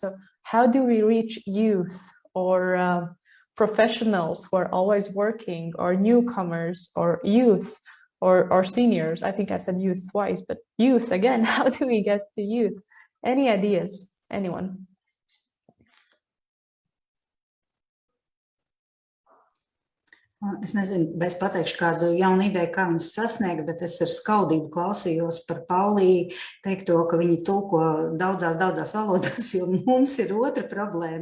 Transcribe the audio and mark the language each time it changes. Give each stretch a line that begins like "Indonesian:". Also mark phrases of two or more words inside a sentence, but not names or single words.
English: So how do we reach youth or professionals who are always working, or newcomers, or youth, or seniors? I think I said youth twice, but youth again. How do we get to youth? Any ideas? Anyone?
Latvian: Es nezinu, vai es pateikšu kādu jaunu ideju, kā viņus sasniegt, bet es ar skaudību klausījos par Pauliju teikto, ka viņi tulko daudzās valodās, jo mums ir otra problēma.